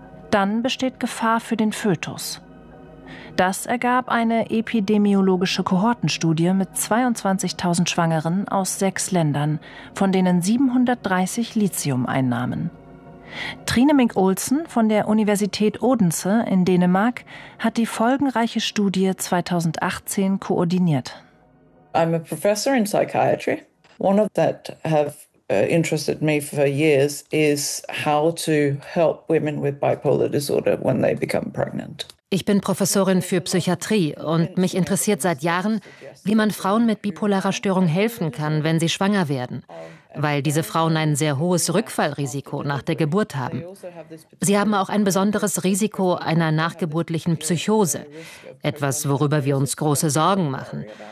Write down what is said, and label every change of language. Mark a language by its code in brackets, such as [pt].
[de] Dann besteht Gefahr für den Fötus. Das ergab eine epidemiologische Kohortenstudie mit 22.000 Schwangeren aus 6 Ländern, von denen 730 Lithium einnahmen. Trine Mink-Olsen von der Universität Odense in Dänemark hat die folgenreiche Studie 2018 koordiniert. [en] I'm a professor in psychiatry. One of that have interested me for years is how to help women with bipolar disorder when they become pregnant. [de] Ich bin Professorin für Psychiatrie und mich interessiert seit Jahren, wie man Frauen mit bipolarer Störung helfen kann, wenn sie schwanger werden, weil diese Frauen ein sehr hohes Rückfallrisiko nach der Geburt haben. Sie haben auch ein besonderes Risiko einer nachgeburtlichen Psychose, etwas, worüber wir uns große Sorgen machen.